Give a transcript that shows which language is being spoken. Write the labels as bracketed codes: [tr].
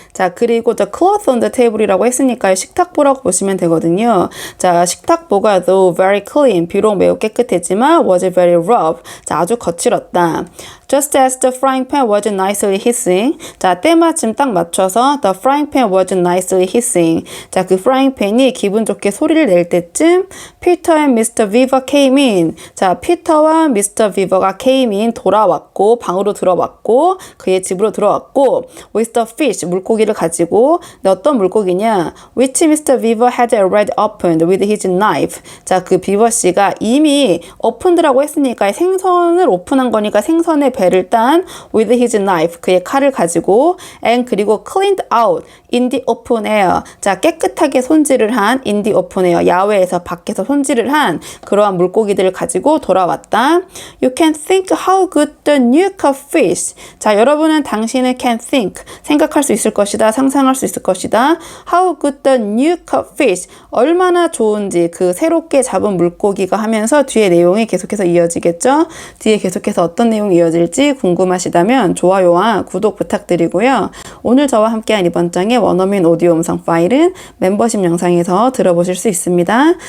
[ko] 자, 그리고 the cloth on the table이라고 했으니까 식탁보라고 보시면 되거든요. 자, 식탁보가 though very clean, 비록 매우 깨끗했지만 was very rough. 자, 아주 거칠었다. [en] Just as the frying pan was nicely hissing. [ko] 자, 때마침 딱 맞춰서 [en] the frying pan was nicely hissing. [ko] 자, 그 frying pan이 기분 좋게 소리를 낼 때쯤 Peter and Mr. [en] Weaver came in. [ko] 자, 피터와 [en] Mr. [ko] Weaver가 [en] came in [ko] 돌아왔고 방으로 들어왔고 그의 집으로 들어왔고 with the fish 물고기를 가지고 어떤 물고기냐 which Mr. [en] Weaver had already opened with his knife. [ko] 자, 그 비버 씨가 이미 오픈드라고 했으니까 생선을 오픈한 거니까 생선의 배를 딴 with his knife 그의 칼을 가지고 and 그리고 [en] cleaned out in the open air. [ko] 자, 깨끗하게 손질을 한 in the open air 야외에서 밖에서 손질을 한 그러한 물고기들을 가지고 돌아왔다. [en] You can think how good the new caught fish. [ko] 자, 여러분은 당신은 can think 생각할 수 있을 것이다. 상상할 수 있을 것이다. [en] How good the new caught fish. [ko] 얼마나 좋은지 그 새롭게 잡은 물고기가 하면서 뒤에 내용이 계속해서 이어지겠죠. 뒤에 계속해서 어떤 내용이 이어질지 궁금하시다면 좋아요와 구독 부탁드리고요. 오늘 저와 함께한 이번 장의 원어민 오디오 음성 파일은 멤버십 영상에서 들어보실 수 있습니다.